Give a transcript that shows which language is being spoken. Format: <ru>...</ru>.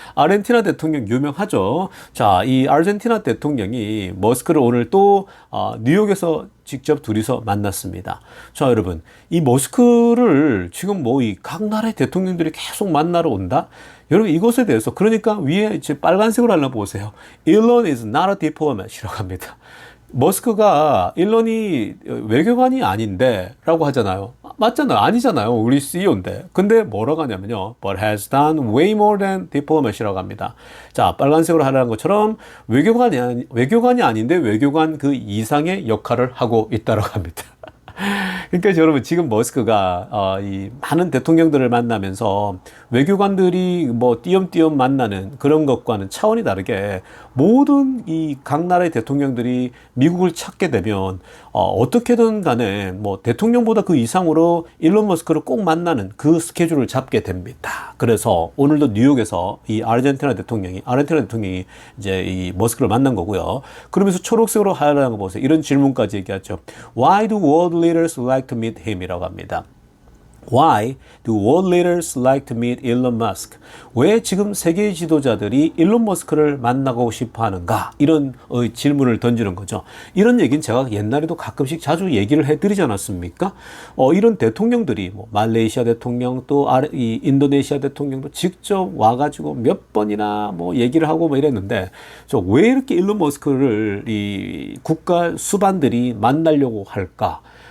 <ko>아르헨티나 대통령 유명하죠. 자, 이 아르헨티나 대통령이 머스크를 오늘 또 뉴욕에서 직접 둘이서 만났습니다. 자, 여러분, 이 머스크를 지금 뭐 이 각 나라의 대통령들이 계속 만나러 온다? 여러분, 이것에 대해서, 그러니까 위에 이제 빨간색으로 하나 보세요.</ko> <en>Elon is not a diplomat</en> <ko>이라고 합니다. 머스크가 일론이 외교관이 아닌데 라고 하잖아요. 맞잖아요. 아니잖아요. 우리 CEO인데. 근데 뭐라고 하냐면요.</ko> <en>But has done way more than diplomacy</en> <ko>라고 합니다. 자, 빨간색으로 하라는 것처럼 외교관이 아닌데 외교관 그 이상의 역할을 하고 있다고 합니다. 그러니까 여러분, 지금 머스크가 이 많은 대통령들을 만나면서 외교관들이 뭐 띄엄띄엄 만나는 그런 것과는 차원이 다르게 모든 이 각 나라의 대통령들이 미국을 찾게 되면 어떻게든 간에 뭐 대통령보다 그 이상으로 일론 머스크를 꼭 만나는 그 스케줄을 잡게 됩니다. 그래서 오늘도 뉴욕에서 이 아르헨티나 대통령이 이제 이 머스크를 만난 거고요. 그러면서 초록색으로 하얀 거 보세요. 이런 질문까지 얘기하죠.</ko> <en>Why do world leaders like to meet him?</en> <ko>이라고 합니다.</ko> <en>Why do world leaders like to meet Elon Musk?</en> <ko>왜 지금 세계 지도자들이 일론 머스크를 만나고 싶어 하는가? 이런 질문을 던지는 거죠. 이런 얘기는 제가 옛날에도 가끔씩 자주 얘기를 해드리지 않았습니까? 이런 대통령들이 뭐 말레이시아 대통령 또 이 인도네시아 대통령도 직접 와가지고 몇 번이나 뭐 얘기를 하고 뭐 이랬는데 왜 이렇게 일론 머스크를 이 국가 수반들이 만나려고 할까?</ko>